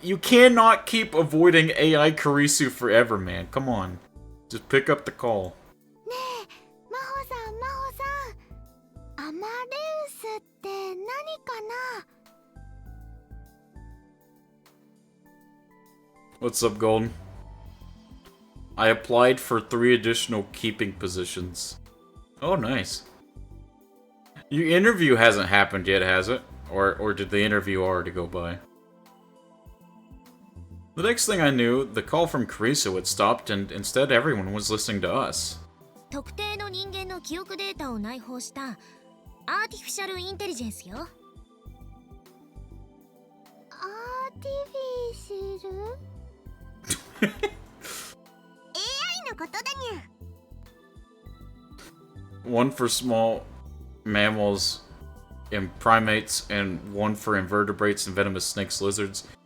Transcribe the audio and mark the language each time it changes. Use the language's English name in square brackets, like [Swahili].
[English] You cannot keep avoiding AI Kurisu forever, man. Come on, just pick up the call. [Japanese] ねえ、真帆さん、真帆さん。アマレウスって何かな？ [English] What's up, Golden? I applied for 3 additional keeping positions. Oh, nice. Your interview hasn't happened yet, has it? Or did the interview already go by? The next thing I knew, the call from Kurisu had stopped and instead everyone was listening to us. [Japanese] 特定の人間の記憶データを内包したアーティフィシャルインテリジェンスよ。アーティフィシャル？AI のことだにゃ。 [English] One for small mammals and primates, and one for invertebrates and venomous snakes, lizards.